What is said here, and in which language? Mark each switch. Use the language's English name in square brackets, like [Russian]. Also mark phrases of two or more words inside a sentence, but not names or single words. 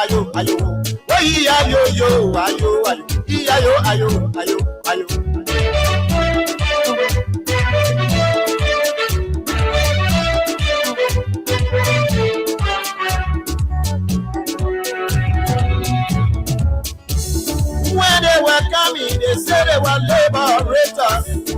[English] ayo. Oh, yeah, yo, yo, ayo, ayo. Yeah, yo, ayo, ayo, ayo. When they were coming, they said they were liberators.